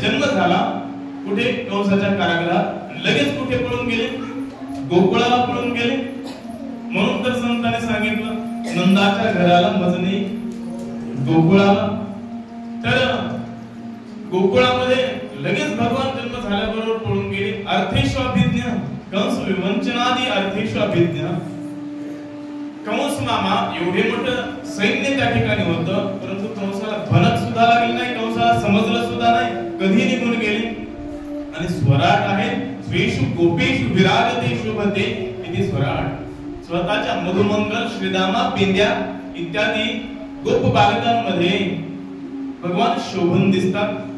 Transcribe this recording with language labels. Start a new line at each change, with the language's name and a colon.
Marathi: जन्म झाला कुठे? कंसाच्या कारागृहात, लगेच कुठे पळून गेले? गोकुळाला पळून गेले. म्हणून तर संतांनी सांगितलं नंदाच्या घराला मजनी गोकुळाला. तर गोकुळामध्ये लगेच भगवान जन्म झाल्याबरोबर पळून गेले.
Sanskrit: अर्थेष्वाभिज्ञ, कंस विवंचनादी अर्थेष्वाभिज्ञ.
Marathi: कंस मामा एवढे मोठं सैन्य त्या ठिकाणी होतं, परंतु कंसाला भनक सुद्धा लागली नाही, कंसाला समजलं सुद्धा नाही, कधी निघून गेले. आणि स्वराट आहे,
Sanskrit: स्वेषु गोपेषु विराजते शोभते इति स्वराट.
Marathi: स्वतःच्या मधुमंगल श्रीदामा पेंद्या इत्यादी गोप बालकांमध्ये भगवान शोभून दिसतात.